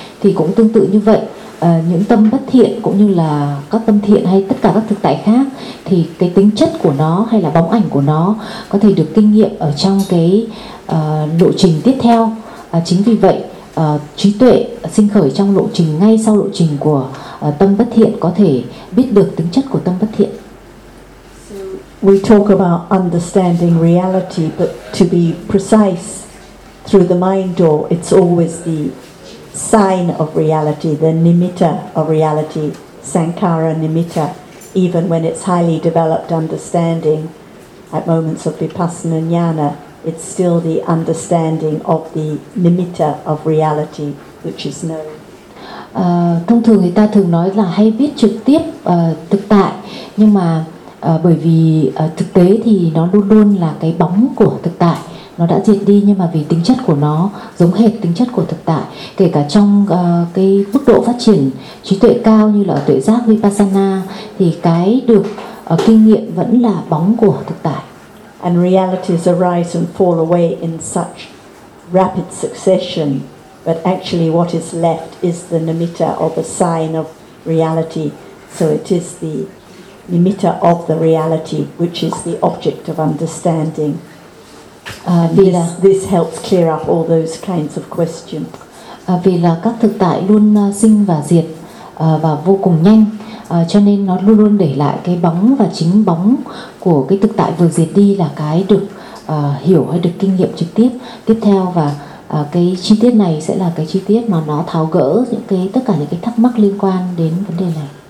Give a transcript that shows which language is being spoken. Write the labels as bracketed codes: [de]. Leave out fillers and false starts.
[vi] Thì cũng tương tự như vậy, những tâm bất thiện cũng như là các tâm thiện hay tất cả các thực tại khác, thì cái tính chất của nó hay là bóng ảnh của nó có thể được kinh nghiệm ở trong cái lộ trình tiếp theo. Chính vì vậy, trí tuệ sinh khởi trong lộ trình ngay sau lộ trình của tâm bất thiện có thể biết được tính chất của tâm bất thiện. [en] We talk about understanding reality, but to be precise, through the mind door, it's always the sign of reality, the nimitta of reality, sankhara nimitta. Even when it's highly developed understanding at moments of vipassana jnana, it's still the understanding of the nimitta of reality, which is known. [vi] Thông thường người ta thường nói là hay biết trực tiếp thực tại, nhưng mà bởi vì thực tế thì nó luôn luôn là cái bóng của thực tại, nó đã diệt đi, nhưng mà vì tính chất của nó giống hệt tính chất của thực tại, kể cả trong cái mức độ phát triển trí tuệ cao như là tuệ giác vipassana, thì cái được kinh nghiệm vẫn là bóng của thực tại. [en] And realities arise and fall away in such rapid succession, but actually what is left is the nimitta or the sign of reality. So it is the nimitta of the reality, which is the object of understanding. This helps clear up all those kinds of questions. [vi] Vì là các thực tại luôn sinh và diệt và vô cùng nhanh, cho nên nó luôn luôn để lại cái bóng, và chính bóng của cái thực tại vừa diệt đi là cái được hiểu hay được kinh nghiệm trực tiếp tiếp theo, và cái chi tiết này sẽ là cái chi tiết mà nó tháo gỡ những cái tất cả những cái thắc mắc liên quan đến vấn đề này.